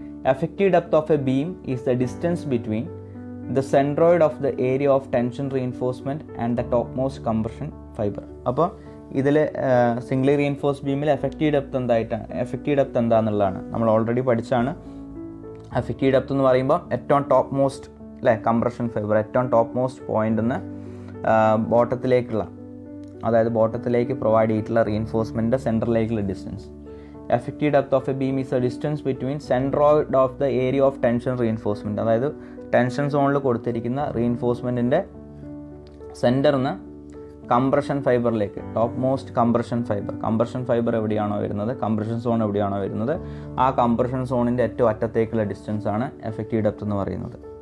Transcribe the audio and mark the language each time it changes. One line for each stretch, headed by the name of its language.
English: Effective depth of a beam is the distance between the centroid of the area of tension reinforcement and the topmost compression fiber.
Malayalam: അപ്പോൾ ഇതിൽ സിംഗിളി reinforce ബീമിൽ effective depth എന്താണെന്നുള്ളതാണ് നമ്മൾ already പഠിച്ചാണ്. Effective depth എന്ന് പറയുമ്പോൾ ഏറ്റവും top most അല്ലേ compression fibre, ഏറ്റവും top most പോയിൻ്റിൽ നിന്ന് ബോട്ടത്തിലേക്കുള്ള, അതായത് ബോട്ടത്തിലേക്ക് പ്രൊവൈഡ് ചെയ്തിട്ടുള്ള റീഇൻഫോഴ്സ്മെൻറ്റിൻ്റെ സെൻറ്ററിലേക്കുള്ള distance.
English: Effective depth of a beam is the distance between centroid of the area of tension reinforcement.
Malayalam: അതായത് ടെൻഷൻ സോണിൽ കൊടുത്തിരിക്കുന്ന റീഇൻഫോഴ്സ്മെൻറ്റിൻ്റെ സെൻറ്ററിൽ നിന്ന് compression ഫൈബറിലേക്ക്, top most compression fibre എവിടെയാണോ വരുന്നത്, കംപ്രഷൻ സോൺ എവിടെയാണോ വരുന്നത്, ആ കംപ്രഷൻ സോണിൻ്റെ ഏറ്റവും അറ്റത്തേക്കുള്ള ഡിസ്റ്റൻസ് ആണ് എഫക്റ്റീവ് ഡെപ്ത് എന്ന് പറയുന്നത്.